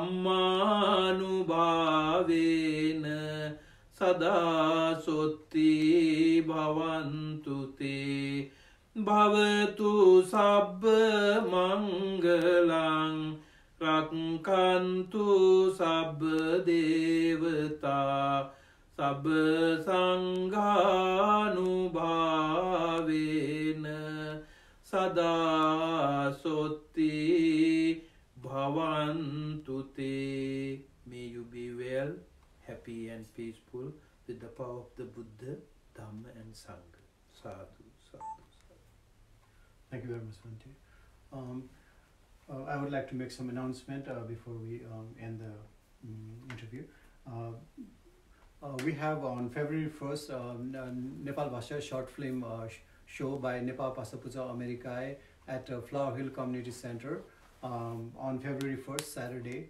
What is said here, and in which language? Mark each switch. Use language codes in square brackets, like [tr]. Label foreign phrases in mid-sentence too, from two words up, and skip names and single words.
[pi] dhammanubhavena sada sotti bhavantu te bhavatu sabba mangalang rakkantu sabba devata sabba sanghanubhavena sada sotti bhavantu te. [en] May you be well, happy and peaceful with the power of the Buddha, Dhamma and Sangha. [pi] Sadhu, sadhu, sadhu. [en] Thank you very much, Bhante. I would like to make some announcement before we end the interview. We have on February 1st Nepalbhasa short film show by Nepalbhasa Puja Americae at Flower Hill Community Center on February 1st, Saturday.